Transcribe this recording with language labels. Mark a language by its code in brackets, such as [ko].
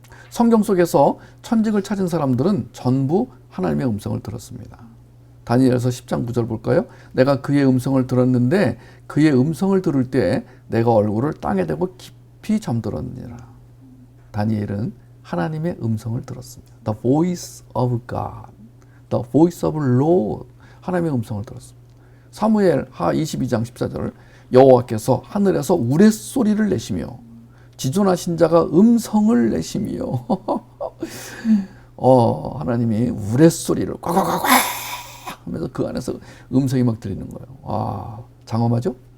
[ko] 성경 속에서 천직을 찾은 사람들은 전부 하나님의 음성을 들었습니다. 다니엘서 10장 9절 볼까요? 내가 그의 음성을 들었는데 그의 음성을 들을 때 내가 얼굴을 땅에 대고 깊이 잠들었느니라. 다니엘은 하나님의 음성을 들었습니다. [en] The voice of God, the voice of Lord. [ko] 하나님의 음성을 들었습니다. 사무엘 하 22장 14절 여호와께서 하늘에서 우레소리를 내시며 지존하신 자가 음성을 내시며 하나님이 우레소리를 꽉꽉꽉 하면서 그 안에서 음성이 막 들리는 거예요. 장엄하죠?